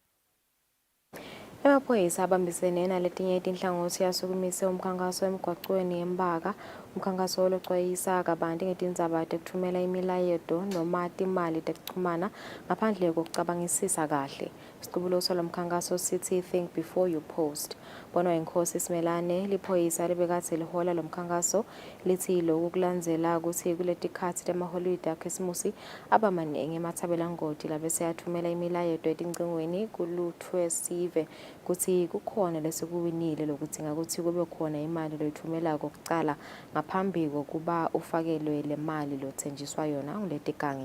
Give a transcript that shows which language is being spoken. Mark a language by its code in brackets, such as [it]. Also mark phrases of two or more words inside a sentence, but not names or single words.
[ss] Emaphoyisa abambisene naletinye itinhlangothi yasukumise umkhankaso emgwaqweni eMbaka. Umkhankaso loxwayisa kabanti ngetindzaba tekuthumela imilayeto noma timali tekuchumana ngaphandle kokucabangisisa kahle. Isiqubulo salomkhankaso sithi [en] think before you post. [ss] Bona inkosi Simelane liphoyisa libekathe lihola lomkhankaso lithi lokhu kulandzela ukuthi kuletikhathi temaholide akhisimusi abamaningi emathabelangoti labese yathumela imilayeto etingcingweni kuluthwe sive kuthi kukhona lesikuwinile lokudzinga ukuthi kube khona imali loyithumelako kucala ngaphambi kokuba ufakelwe le mali lothenjiswa yona nguletigangi.